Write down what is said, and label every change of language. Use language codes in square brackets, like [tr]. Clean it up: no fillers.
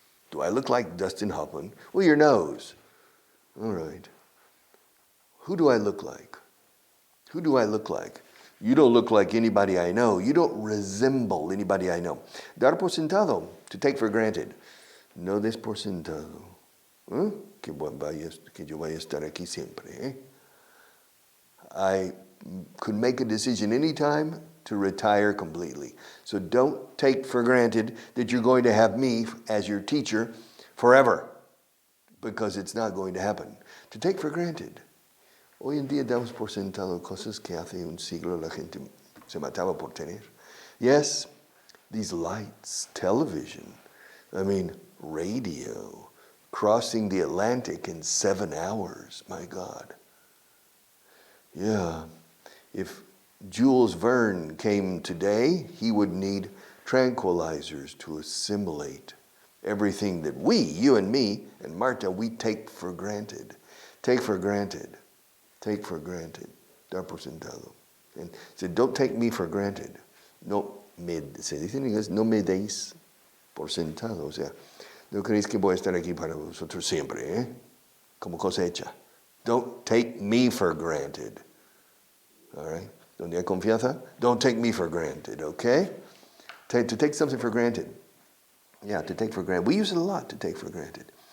[en] Do I look like Dustin Hoffman? Well, your nose. All right. Who do I look like? Who do I look like? You don't look like anybody I know. You don't resemble anybody I know. [es] Dar por sentado, [en] to take for granted. [es] No des por sentado. Que yo vaya a estar aquí siempre. [en] I could make a decision anytime to retire completely. So don't take for granted that you're going to have me as your teacher forever, because it's not going to happen. To take for granted. [es] Hoy en día damos por sentado cosas que hace un siglo la gente se mataba por tener. [en] Yes, these lights, television, radio, crossing the Atlantic in 7 hours, my God. Yeah, if Jules Verne came today, he would need tranquilizers to assimilate Everything that we, you and me, and Marta, we take for granted. Take for granted. Take for granted. [es] Dar por sentado. [en] And so don't take me for granted. [es] Se dice en inglés, no me deis por sentado. O sea, no creéis que voy a estar aquí para vosotros siempre, ¿eh? Como cosecha. [en] Don't take me for granted. All right? [es] Donde hay confianza, [en] don't take me for granted, okay? To take something for granted. Yeah, to take for granted. We use it a lot, to take for granted.